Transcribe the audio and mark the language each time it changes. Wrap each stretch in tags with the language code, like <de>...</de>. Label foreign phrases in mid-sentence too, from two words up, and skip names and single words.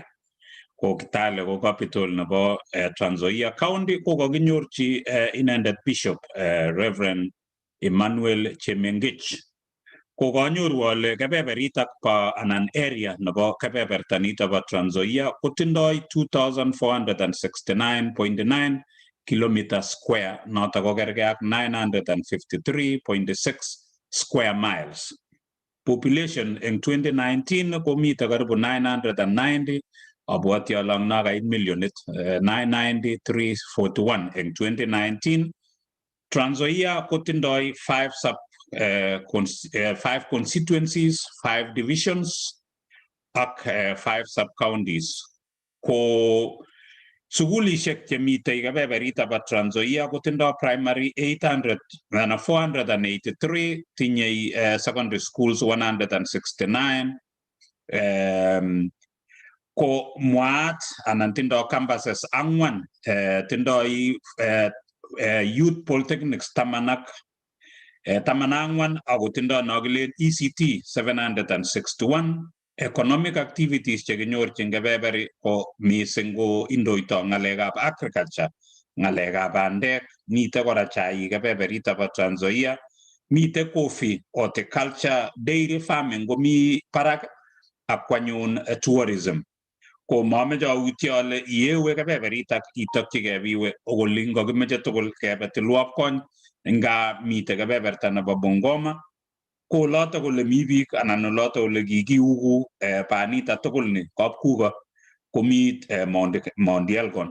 <kln>Ko Kitale ko capital nebo Trans Nzoia County, ko kakinyorchi inendet Bishop Reverend Emmanuel Chemengich. Ko kanyoru ale kebeberitak pa anan area nebo kebeberta nito bo Trans Nzoia kotindoi 2469.9</kln> <en>kilometer square,</en> <kln>noto ko kerge ak 953.6</kln> <en>square miles.</en> <kln>Population eng 2019 komite karibu 990, abwati alang nakait millionit 990,341 eng 2019. Trans Nzoia kotindoi</kln> <en>5 constituencies, 5 divisions</en> <kln>ak 5 sub-counties. Ko sugulishek chemitei kebeberita ba Trans Nzoia kotindoi primary 483, tinyei</kln> <en>secondary schools</en> <kln>169, ko mwaat anan tindoi campuses 4, tindoi</kln> <en>youth polytechnics</en> <kln>14 ako tindoi nokilen ECT 761.</kln> <en>Economic activities</en> <kln>chekinyorchin kebeberi ko mising ko indoito ng'alekab agriculture, ng'alekab bandek, mite kora chaik kebeberita bo Trans Nzoia, mite</kln> <en>coffee, horticulture, dairy farming</en> <kln>komi barak ak kwanyun tourism. Ko mameche autie ale yewe kebeberitak itokyigei biwe okolin kakimeche tugul kebe tilwop kony nga mite kebeberta nebo Bungoma. Ko loto kole mi biik anan loto kole kikiugu panita tugul ni kapkuko komi Mount Elgon.</kln>